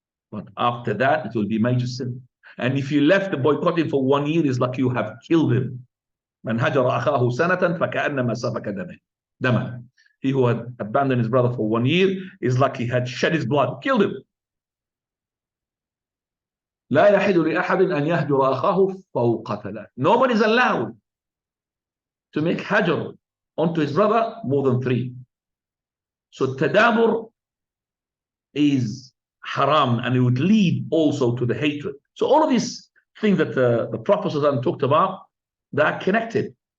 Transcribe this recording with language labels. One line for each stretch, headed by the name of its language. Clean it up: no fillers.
English: But after that, it will be major sin. And if you left the boycotting for 1 year, it's like you have killed him.
Arabic: مَنْ هَجَرَ أَخَاهُ سَنَةً فَكَأَنَّمَا سَفَكَ دَمًا.
English: He who had abandoned his brother for 1 year is like he had shed his blood, killed him.
Arabic: لا يحل لأحد أن يهجر أخاه فوق ثلاث.
English: Nobody is allowed to make hajr onto his brother more than 3. So tadabur is haram, and it would lead also to the hatred. So all of these things that the Prophet talked about, they are connected.